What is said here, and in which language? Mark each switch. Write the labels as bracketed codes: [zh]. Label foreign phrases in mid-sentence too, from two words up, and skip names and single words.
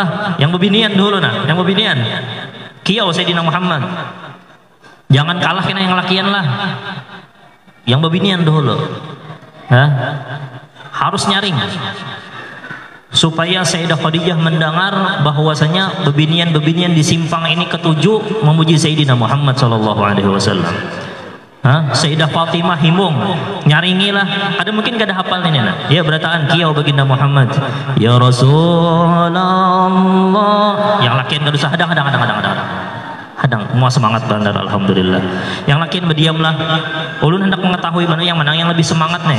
[bjn] Yang bebinian dulu nah, yang bebinian. Kiau Sayyidina Muhammad. Jangan kalah kena yang lakian lah. Yang bebinian dulu. Harus nyaring. Supaya Sayyidah Khadijah mendengar bahwasanya bebinian-bebinian di simpang ini ketujuh memuji Sayyidina Muhammad [ar] صلى الله عليه وسلم. [bjn] Sayyidah Fatimah himung nyaringilah, ada mungkin gak ada hafal ini nah. Ya berataan kiau baginda Muhammad, [ar] يا رسول الله. [bjn] Yang lakian gak usah hadang semua semangat bandar alhamdulillah. Yang lakian berdiamlah. Ulun hendak mengetahui mana yang lebih semangat nih.